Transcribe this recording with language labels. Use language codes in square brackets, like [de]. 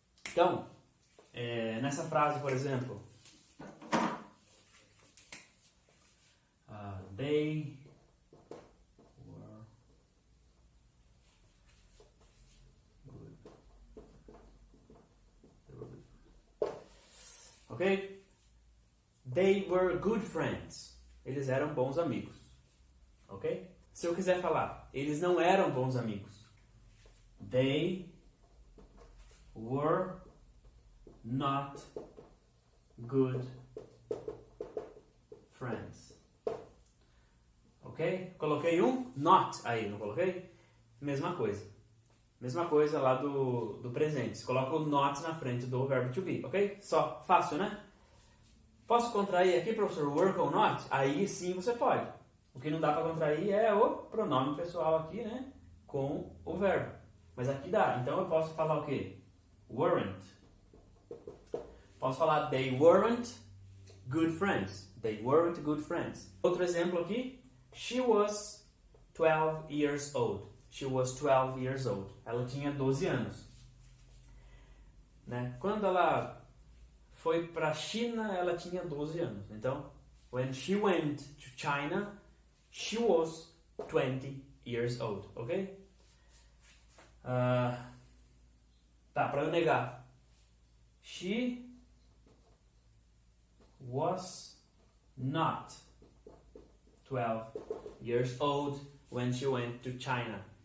[pt] Então, nessa frase, por exemplo, [en] they were good. Ok? They were good friends. [pt] Eles eram bons amigos. Ok? Se eu quiser falar, eles não eram bons amigos. [en] They were not good friends. [pt] Ok? Coloquei um not aí, não coloquei? Mesma coisa. Mesma coisa lá do presente. Você coloca o not na frente do verbo to be, ok? Só, fácil, né? Posso contrair aqui, professor, work ou not? Aí sim você pode. O que não dá para contrair é o pronome pessoal aqui, né? Com o verbo. Mas aqui dá. Então eu posso falar o quê? [en] Weren't. [pt] Posso falar [en] they weren't good friends. They weren't good friends. [pt] Outro exemplo aqui. [en] She was 12 years old. She was 12 years old. [pt] Ela tinha 12 anos. Né? Quando ela foi para a China, ela tinha 12 anos. [en] Então, when she went to China, she was 20 years old. Ok? [pt] Tá, para eu negar. [en] She was not 12 years old when she went to China.